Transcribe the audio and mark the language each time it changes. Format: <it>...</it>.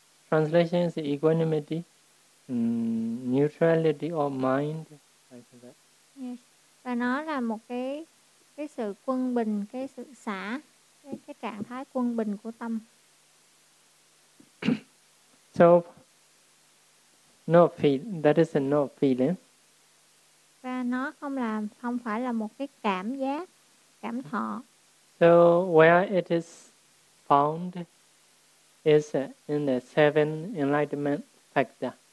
<en>Translation is equanimity, neutrality of mind, like that. Yes.</en> <vi>Và nó là một cái sự quân bình, cái sự xả, cái trạng thái quân bình của tâm.</vi> <en>So, that is a no feeling.</en> <vi>Và nó không phải là một cái cảm giác, cảm thọ.</vi> <en>So, where it is found is in the seven enlightenment factor.</en>